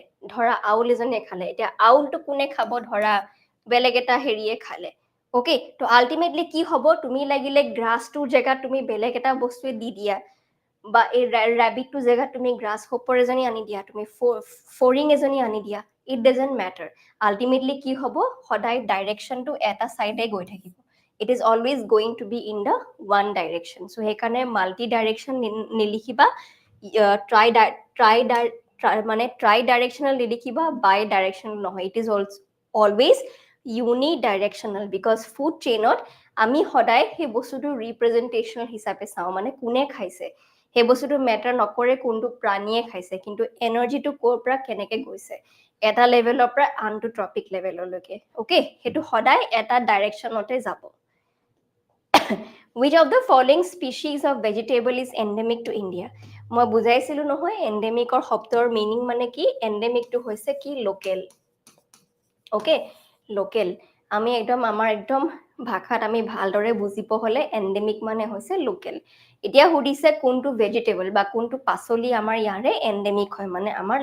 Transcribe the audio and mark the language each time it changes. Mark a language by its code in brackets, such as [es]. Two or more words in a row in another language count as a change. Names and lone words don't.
[as] ধৰা আউল এজনীয়ে খালে এতিয়া আউলটো কোনে খাব ধৰা বেলেগ এটা হেৰিয়ে খালে ওকে তো আল্টিমেটলি কি হ'ব তুমি লাগিলে গ্ৰাছটোৰ জেগাত তুমি বেলেগ এটা বস্তুৱে দি দিয়া বা এই ৰেবিটটোৰ জেগাত তুমি গ্ৰাছ হোপাৰ এজনী আনি দিয়া তুমি ফৰিং এজনী আনি দিয়া [en] it doesn't matter [as] আল্টিমেটলি কি হ'ব সদায় ডাইৰেকশ্যনটো এটা চাইডে গৈ থাকিব [en] it is always going to be in the one direction [as] so হেকাৰণে [en] multi direction [as] নিলিখিবা মানে [en] tri directional [as] নিলিখিবা [en] bi directional [as] নহয় [en] it is always unidirectional because food chainত [as] আমি সদায় সেই বস্তুটো ৰিপ্ৰেজেন্টেশনাল হিচাপে চাওঁ মানে কোনে খাইছে সেই বস্তুটো মেটাৰ নকৰে কোনটো প্ৰাণীয়ে খাইছে কিন্তু এনাৰ্জিটো ক'ৰ পৰা কেনেকে গৈছে এটা লেভেলৰ পৰা আনটো [en] trophic levelলৈকে [as] ওকে সেইটো সদায় এটা ডাইৰেকশ্যনতে যাব [en] which of the following species of vegetable is endemic to India [as] মই বুজাইছিলো নহয় এন্ডেমিকৰ শব্দৰ মিনিং মানে কি এন্ডেমিকটো হৈছে কি লোকেল ওকে লোকেল আমি একদম আমাৰ একদম ভাষাত আমি ভালদৰে বুজিব হলে এন্ডেমিক মানে হৈছে লোকেল এতিয়া হুদিছে কোনটো ভেজিটেবল বা কোনটো পাচলি আমাৰ ইয়াৰে এন্ডেমিক হয় মানে আমাৰ